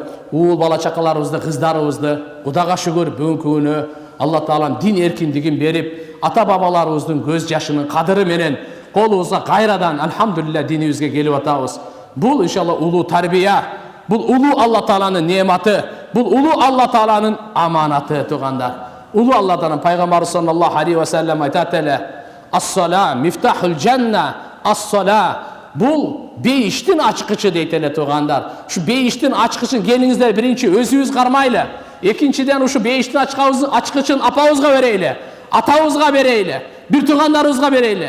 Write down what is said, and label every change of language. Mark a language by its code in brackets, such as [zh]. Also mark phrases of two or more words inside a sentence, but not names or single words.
[ky] Уул бала чакаларыбызды, кыздарыбызды Кудайга шүгүр бүгүнкү күнү Алла Таалам дин эркиндигин берип, ата бабаларыбыздын көз жашынын кадыры менен колубузга кайрадан алхамдулилля динибизге келип атабыз. Бул иншалла улуу тарбия, бул улуу Алла Тааланын неаматы, бул улуу Алла Тааланын аманаты туугандар. Улуу Алла Тааланын пайгамбары [ar] صلى الله عليه وسلم [ky] айтат эле: [ar] "الصلاة مفتاح الجنة، الصلاة." [ky] Бул бейиштин ачкычы дейт эле туугандар. Ушу бейиштин ачкычын келиңиздер биринчи өзүбүз кармайлы. Экинчиден ушу бейиштин ачкычын апабызга берейли, атабызга берейли, бир туугандарыбызга берейли.